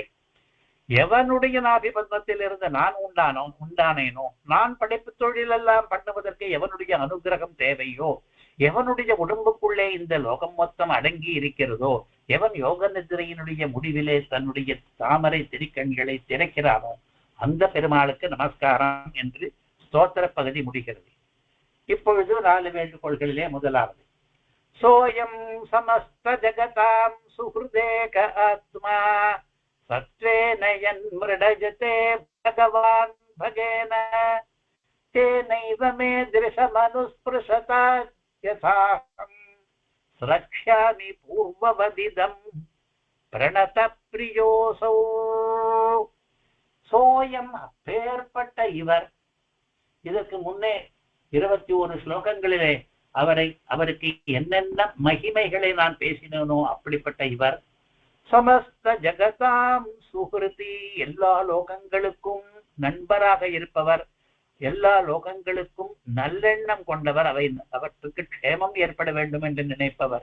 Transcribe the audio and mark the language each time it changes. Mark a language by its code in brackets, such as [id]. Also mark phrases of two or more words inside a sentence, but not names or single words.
[ta] எவனுடைய நாபிபத்மத்தில் இருந்து நான் உண்டானேனோ, நான் படைப்பு தொழில் எல்லாம் பண்ணுவதற்கு எவனுடைய அனுகிரகம் தேவையோ, எவனுடைய உடம்புக்குள்ளே இந்த லோகம் மொத்தம் அடங்கி இருக்கிறதோ, எவன் யோக நிதிரையினுடைய முடிவிலே தன்னுடைய தாமரை திருக்கண்களை திறக்கிறானோ, அந்த பெருமாளுக்கு நமஸ்காரம் என்று ஸ்தோத்திர பகுதி முடிகிறது. இப்பொழுது 4 வேண்டுகோள்களிலே முதலாவது [sa] सोऽयं समस्तजगतां सुहृदेक आत्मा सत्त्वेन यन्मृडजते भगवान् भगेन तेनैव मे दृशमनुस्पृशता यथाहं रक्ष्यामि पूर्ववदिदं प्रणतप्रियोऽसौ [ta] சோயம் அப்பேற்பட்ட இவர். இதற்கு முன்னே 21 ஸ்லோகங்களிலே அவருக்கு என்னென்ன மகிமைகளை நான் பேசினேனோ அப்படிப்பட்ட இவர். [sa] समस्त जगतां सुहृदि, [ta] எல்லா லோகங்களுக்கும் நண்பராக இருப்பவர், எல்லா லோகங்களுக்கும் நல்லெண்ணம் கொண்டவர், அவற்றுக்கு க்ஷேமம் ஏற்பட வேண்டும் என்று நினைப்பவர்.